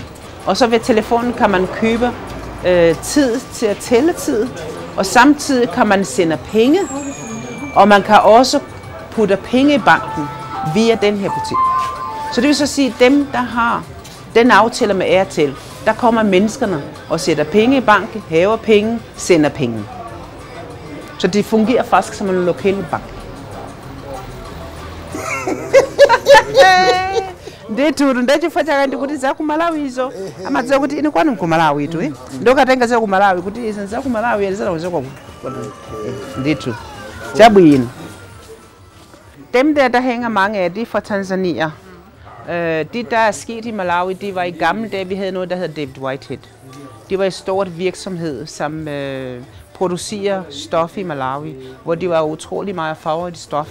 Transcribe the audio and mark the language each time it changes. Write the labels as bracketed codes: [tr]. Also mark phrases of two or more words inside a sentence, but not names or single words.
[da] Og så ved telefonen kan man købe tid til at tælle tid, og samtidig kan man sende penge, og man kan også putte penge i banken via den her butik. Så det vil så sige, at dem, der har den aftale med Airtel, der kommer menneskerne og sætter penge i banken, hæver penge, sender penge. Så det fungerer faktisk som en lokal bank. [ny] Ndetu ndachifuata ndi kuti za ku Malawi izo amadziwa kuti ine kwanu ku Malawi tu ndokatenga za ku Malawi kuti izi za ku Malawi alizana kuzoka ndetu chabwino. [da] Dem der hænger mange af, de er fra Tanzania. Det der er sket i Malawi, det var i gamle dage, vi havde noget der hedder David Whitehead. Det var en stort virksomhed, som producerer stof i Malawi, hvor de var utrolig meget farvet i stof.